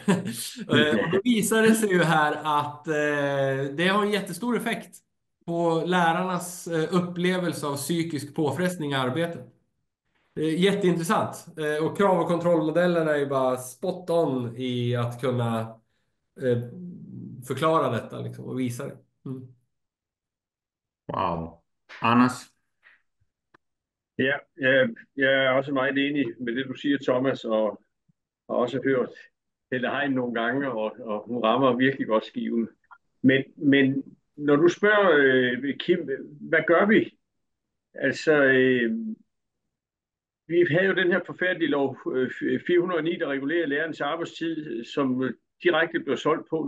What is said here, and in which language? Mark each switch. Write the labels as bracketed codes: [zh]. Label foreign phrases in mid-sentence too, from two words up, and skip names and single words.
[sv] Och då visar det sig ju här att det har en jättestor effekt på lärarnas upplevelse av psykisk påfrestning i arbetet. Jätteintressant. Och krav- och kontrollmodellen är ju bara [en] spot on [sv] i att kunna förklara detta liksom, och visa det. Wow. Anders? [da] Ja, jeg er også meget enig med det, du siger, Thomas, og har også hørt Helle Hein nogle gange, og hun rammer virkelig godt skiven. Men når du spørger, Kim, hvad gør vi? Altså, vi havde jo den her forfærdelige lov 409, der regulerer lærernes arbejdstid, som direkte blev solgt på.